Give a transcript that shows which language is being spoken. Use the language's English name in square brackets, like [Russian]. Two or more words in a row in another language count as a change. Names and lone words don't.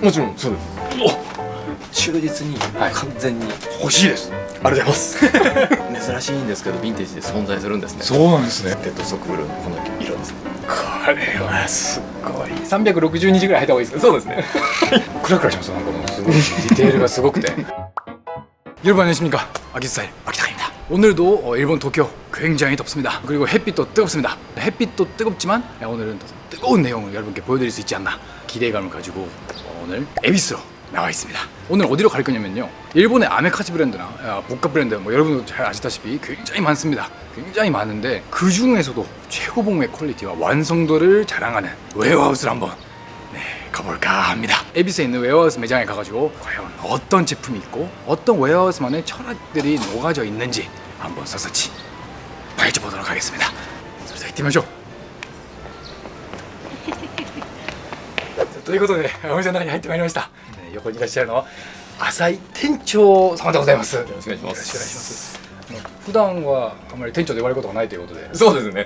[Japanese] もちろんそうです。忠実にはい完全に欲しいです。ありがとうございます珍しいんですけどヴィンテージで存在するんですね。そうなんですね。デッドストックブルーのこの色ですね。これはすごい。360日ぐらい履いた方がいいですね。そうですねクラクラします。なんかもうすごいディテールがすごくて [Korean] 여러분 안녕하십니까. 아기스타일 아기타입니다. 오늘도 일본 도쿄 굉장히 덥습니다. 그리고 햇빛도 뜨겁습니다. 햇빛도 뜨겁지만 오늘은 더 뜨거운 내용을 여러분께 보여드릴 수 있지 않나 기대감을 가지고 오늘 에비스로 나와 있습니다. 오늘 어디로 갈 거냐면요, 일본의 아메카지 브랜드나 복합 브랜드 뭐 여러분도 잘 아시다시피 굉장히 많습니다. 굉장히 많은데 그 중에서도 최고봉의 퀄리티와 완성도를 자랑하는 웨어하우스를 한번 가볼까 합니다. 에비스에 있는 웨어하우스 매장에 가가지고 과연 어떤 제품이 있고 어떤 웨어하우스만의 철학들이 녹아져 있는지 한번 샅샅이 파헤쳐 보도록 하겠습니다. [Japanese] それでは行ってみましょう。ということでお店の中に入ってまいりました。横にいらっしゃるのは浅井店長様でございます。よろしくお願いします。普段はあまり店長で言われることがないということで。そうですね。